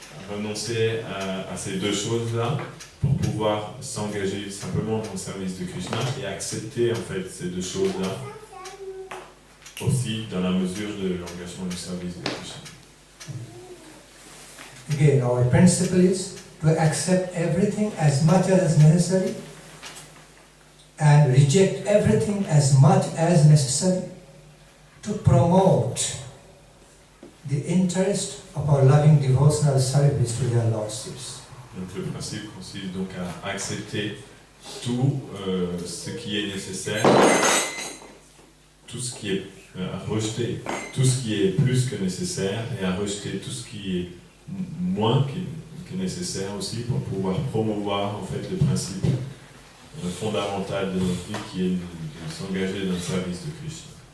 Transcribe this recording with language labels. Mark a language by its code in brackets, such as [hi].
[fr] renoncer à ces deux choses-là pour pouvoir s'engager simplement dans le service de Krishna et accepter en fait ces deux choses-là aussi dans la mesure de l'engagement du service de Krishna. [en] Again, our principle is to accept everything as much as necessary and reject everything as much as necessary to promote the interest of our loving devotional service to their lordships. [fr] Donc le principe consiste donc à accepter tout ce qui est nécessaire, tout ce qui est à rejeter tout ce qui est plus que nécessaire et à rejeter tout ce qui est moins que nécessaire aussi pour pouvoir promouvoir en fait le principe fondamental de notre vie qui est de s'engager dans le service de Krishna.